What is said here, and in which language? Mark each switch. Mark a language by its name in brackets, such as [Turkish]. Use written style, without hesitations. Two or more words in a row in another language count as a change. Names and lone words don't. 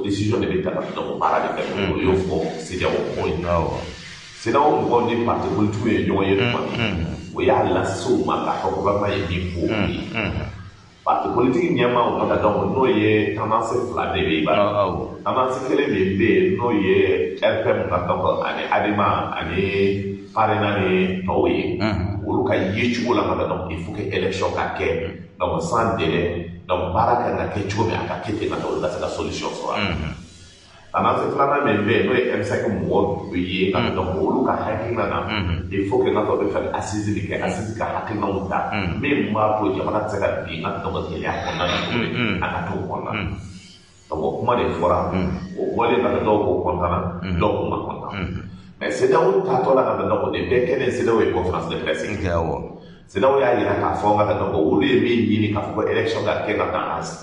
[French] décision de [Bambara] bɛ ta ka dɔn baara de kɛ o y'o fɔ CEDEAO mɔgɔw ye CEDEAO mɔgɔw ni [French] parti politique [Bambara] ye ɲɔgɔn ye tuma min o y'a lase u ma k'a fɔ gouvernement ye min fɔ u ye [French] parti politique [Bambara] ɲɛmaaw ka dɔn n'o ye tendance fila de bɛ yen tendance kelen min bɛ yen n'o ye RPM ka dɔn ani ADEMA ani PARENA ni tɔw ye olu ka ye cogo la ka dɔn [French] il faut que [Bambara] élection ka kɛ donc [French] sans délai [Bambara] donc baara kan ka kɛ cogo min a ka kɛ ten ka olu ka se ka solution sɔrɔ tendance filanan min bɛ yen n'o ye M5 mɔgɔw ye ka dɔn olu ka hakilina na [French] il faut que [Bambara] n ka dɔn bɛ fɛ assise de kɛ assise ka hakilinaw ta min b'a to jamana tɛ se ka bin n ka dɔn gɛlɛya kɔnɔna na tuguni a ka t'o kɔnɔna na donc o kuma de fɔra o bɔlen ka dɔw ko kɔntana dɔw ko ma kɔntan mais CEDEAO taatɔ la ka dɔn ko nin bɛɛ kɛlen CEDEAO ye [French] conférence de presse [Bambara] CEDEAO y'a yira k'a fɔ ka dɔn ko olu ye min ɲini k'a fɔ ko élection ka kɛ ka taa